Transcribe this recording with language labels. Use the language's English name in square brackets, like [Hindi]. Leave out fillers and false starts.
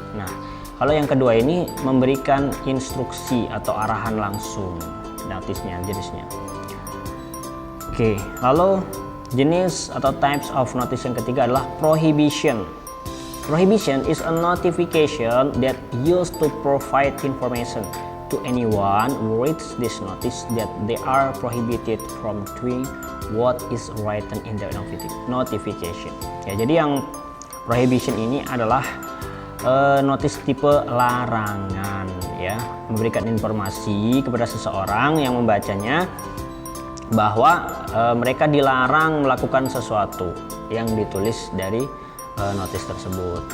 [Indonesian] Nah, kalau yang kedua ini memberikan instruksi atau arahan langsung notice-nya, jenisnya. Oke, lalu jenis atau [English] types of notice [Indonesian] yang ketiga adalah prohibition. [English] Prohibition is a notification that used to provide information to anyone who reads this notice that they are prohibited from doing what is written in the notification. [Indonesian] Ya, jadi yang prohibition ini adalah notice tipe larangan ya, memberikan informasi kepada seseorang yang membacanya bahwa mereka dilarang melakukan sesuatu yang ditulis dari notice tersebut.